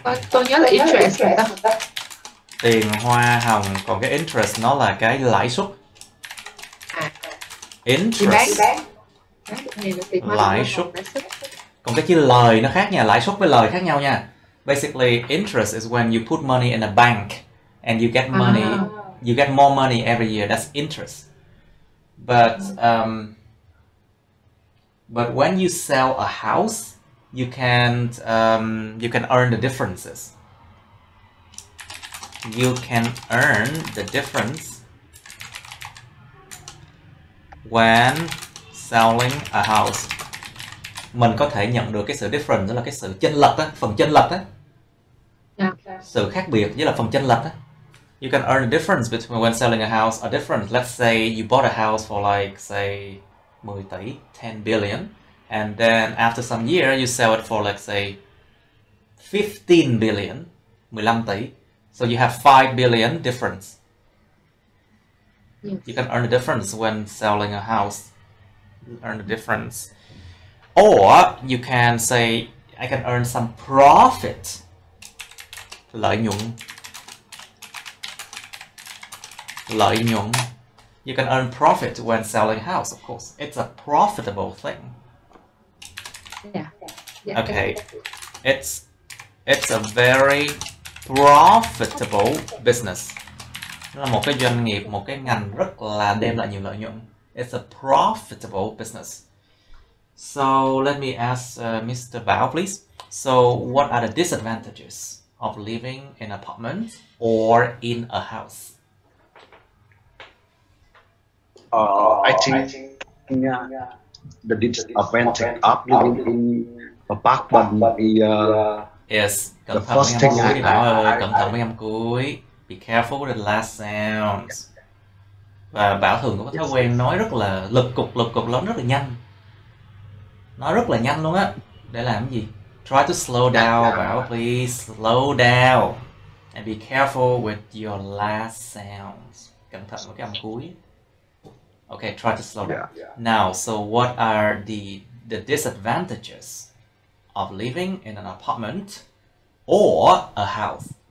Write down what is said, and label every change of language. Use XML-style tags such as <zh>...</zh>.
<vi>Tôi nhớ là interest rồi đó. Tiền hoa hồng, còn cái interest nó là cái lãi suất. Interest. Lãi suất. Còn cái chữ lời nó khác nha, lãi suất với lời khác nhau nha.</vi> <en>Basically, interest is when you put money in a bank and you get money, you get more money every year. That's interest. But when you sell a house, you can earn the differences. You can earn the difference when selling a house.</en> <vi>Mình có thể nhận được cái sự difference, đó là cái sự chênh lệch á, phần chênh lệch á. Sự khác biệt với là phần chênh lệch á.</vi> <en>You can earn a difference between when selling a house, a difference. Let's say you bought a house for like say 10 tỷ, 10 billion, and then after some year you sell it for like say 15 billion, 15 tỷ. So you have 5 billion difference. Yes. You can earn a difference when selling a house. You earn a difference. Or you can say, I can earn some profit. Lợi nhuận. Lợi nhuận. You can earn profit when selling a house, of course. It's a profitable thing. Yeah. Okay. It's a very profitable business.</en> <vi>Nó là một cái doanh nghiệp, một cái ngành rất là đem lại nhiều lợi nhuận.</vi> <en>It's a profitable business. So let me ask Mr. Bao, please. So what are the disadvantages of living in an apartment or in a house? I think the disadvantage of living in apartment is</en> <vi>Yes, cẩn thận với âm cuối đi Bảo ơi, cẩn thận với âm cuối.</vi> <en>Be careful with the last sounds.</en> <vi>Và Bảo thường có thói quen nói rất là lực cục lớn, rất là nhanh. Nói rất là nhanh luôn á. Để làm cái gì?</vi> <en>Try to slow down, Bảo, please. Slow down. And be careful with your last sounds. Cẩn thận với cái âm cuối. Okay, try to slow down. Now, so what are the disadvantages of living in an apartment or a house?</en>